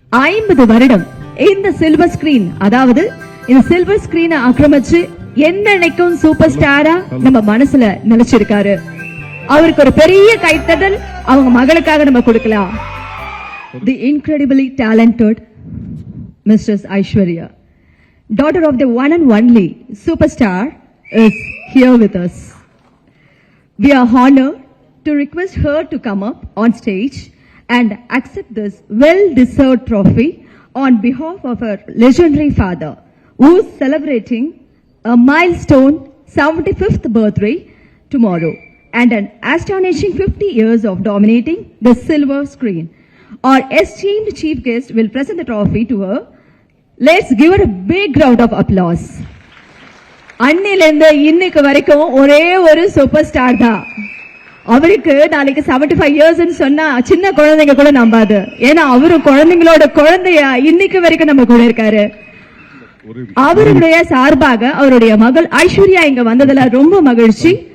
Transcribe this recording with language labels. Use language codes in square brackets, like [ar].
[ta] 50 வருடம் இந்த silver screen, அதாவது இந்த சில்வர் ஸ்கிரீனை ஆக்கிரமிச்சு என்னைக்கும் சூப்பர் ஸ்டாரா நம்ம மனசுல நினைச்சிருக்காரு. அவருக்கு ஒரு பெரிய கைத்தட்டல் அவங்க மகளுக்காக நம்ம கொடுக்கலாம். [en] The incredibly talented Mrs. Aishwarya, daughter of the one and only superstar, is here with us. We are honored to request her to come up on stage and accept this well-deserved trophy on behalf of her legendary father, who is celebrating a milestone 75th birthday tomorrow and an astonishing 50 years of dominating the silver screen. Our esteemed chief guest will present the trophy to her. Let's give her a big round of applause. [ta] அன்னிலிருந்து இன்னைக்கு வரைக்கும் ஒரே ஒரு super star தான். அவருக்கு நாளைக்கு 75 years சொன்னா சின்ன குழந்தைங்க கூட நம்பாது. ஏன்னா அவரு குழந்தைங்களோட குழந்தைய இன்னைக்கு வரைக்கும் நம்ம கூட இருக்காரு. அவருடைய சார்பாக அவருடைய மகள் ஐஸ்வர்யா இங்க வந்ததுல ரொம்ப மகிழ்ச்சி.